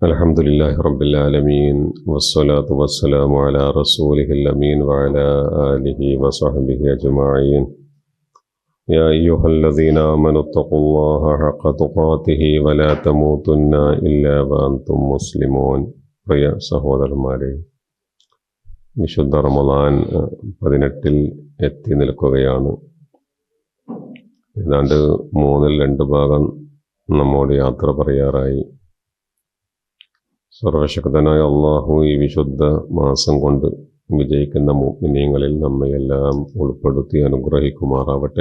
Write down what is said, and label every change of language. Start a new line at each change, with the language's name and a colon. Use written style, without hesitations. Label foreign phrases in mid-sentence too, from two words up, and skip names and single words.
Arabic: الحمد لله رب العالمين والصلاة والسلام على رسوله الأمين وعلى آله وصحبه أجمعين يا أيها الذين آمنوا اتقوا الله حق تقاته ولا تموتن إلا وأنتم مسلمون.
Malayalam: പ്രിയ സഹോദരന്മാരെ, വിശുദ്ധ റമദാൻ 18 എത്തി നിൽക്കുകയാണ്. ഏതാണ്ട് 2 ഭാഗം നമ്മോട് യാത്ര പറയാറായി. സർവശക്തനായ അള്ളാഹു ഈ വിശുദ്ധ മാസം കൊണ്ട് വിജയിക്കുന്ന മുഅ്മിനീങ്ങളിൽ നമ്മയെല്ലാം ഉൾപ്പെടുത്തി അനുഗ്രഹിക്കുമാറാവട്ടെ.